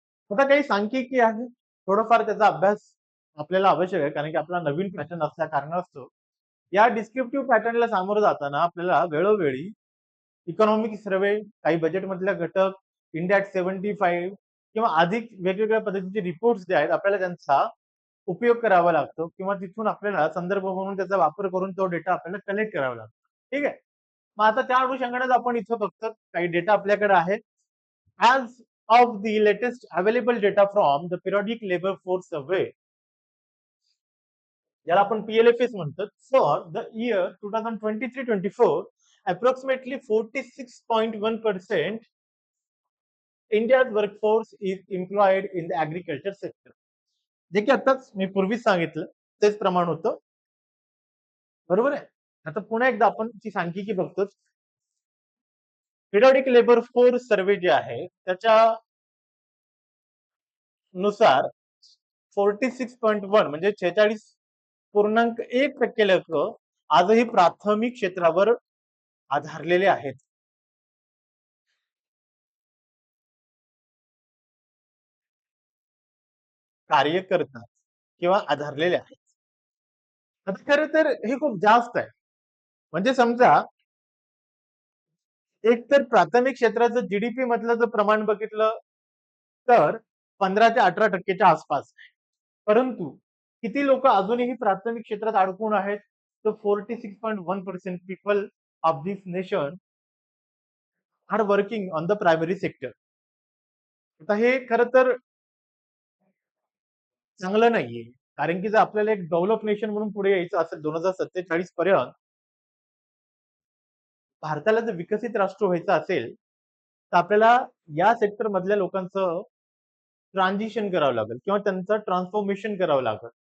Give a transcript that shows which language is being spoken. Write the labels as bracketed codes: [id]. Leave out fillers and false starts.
[mr] आता काही सांख्यिकी आहे. थोडंफार त्याचा अभ्यास आपल्याला आवश्यक आहे, कारण की आपला नवीन पॅटर्न असल्या कारणास्तव या डिस्क्रिप्टिव्ह पॅटर्नला सामोरं जाताना आपल्याला वेळोवेळी इकॉनॉमिक सर्व्हे, काही बजेटमधल्या घटक, इंडिया ॲट 75 किंवा अधिक वेगवेगळ्या पद्धतीचे रिपोर्ट्स जे आहेत आपल्याला त्यांचा उपयोग करावा लागतो किंवा तिथून आपल्याला संदर्भ म्हणून त्याचा वापर करून तो डेटा आपल्याला कलेक्ट करावा लागतो. ठीक आहे. मग आता त्या अनुषंगानेच आपण इथं फक्त काही डेटा आपल्याकडे आहे. [en] As of the latest available data from the Periodic Labor Force Survey, [mr] ज्याला आपण PLFS म्हणतो, [en] for the year 2023-24, approximately 46.1% India's workforce is employed in the agriculture sector. [mr] जे की आताच मी पूर्वीच सांगितलं तेच प्रमाण होतं. बरोबर आहे. आता पुन्हा एकदा आपण ती सांख्यिकी बघतो. पिरियडिक लेबर फोर्स सर्वे जे आहे त्याच्या नुसार 46.1 म्हणजे 46.1% लोक आजही प्राथमिक क्षेत्रावर आधारलेले आहेत. कार्य करतात किंवा आधारलेले आहेत. आता खरं तर हे खूप जास्त आहे. म्हणजे समजा एक तर प्राथमिक क्षेत्राचं जीडीपी मधलं जर प्रमाण बघितलं तर 15 ते 18% आसपास आहे. परंतु किती लोक अजूनही प्राथमिक क्षेत्रात अडकून आहेत? [en] तर 46.1% people of this nation are working on the primary sector. [mr] आता हे खरं तर चांगलं नाहीये. कारण की जर आपल्याला एक डेव्हलप नेशन म्हणून पुढे यायचं असेल 2047 पर्यंत, भारताला जर विकसित राष्ट्र व्हायचं असेल, तर आपल्याला या सेक्टर मधल्या लोकांचं ट्रान्झिशन करावं लागेल किंवा त्यांचं ट्रान्सफॉर्मेशन करावं लागेल.